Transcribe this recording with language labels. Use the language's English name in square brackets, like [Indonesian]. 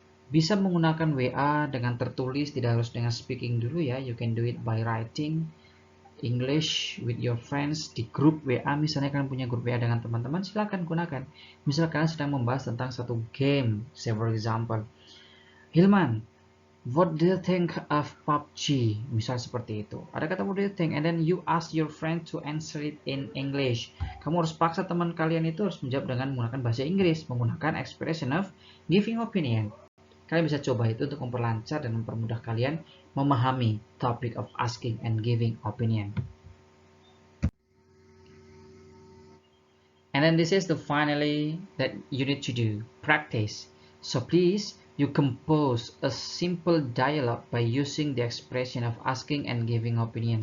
[Indonesian] Bisa menggunakan WA dengan tertulis, tidak harus dengan speaking dulu ya. [English] You can do it by writing English with your friends [Indonesian] di grup WA. Misalnya kalian punya grup WA dengan teman-teman, silakan gunakan. Misal kalian sedang membahas tentang satu game, [English] say for example, Hilman, what do you think of PUBG? [Indonesian] Misal seperti itu. Ada kata [English] what do you think, and then you ask your friend to answer it in English. [Indonesian] Kamu harus paksa teman kalian itu harus menjawab dengan menggunakan bahasa Inggris, menggunakan expression of giving opinion. Kalian bisa coba itu untuk memperlancar dan mempermudah kalian memahami topic of asking and giving opinion. [English] And then this is the finally that you need to do, practice. So please, you compose a simple dialogue by using the expression of asking and giving opinion.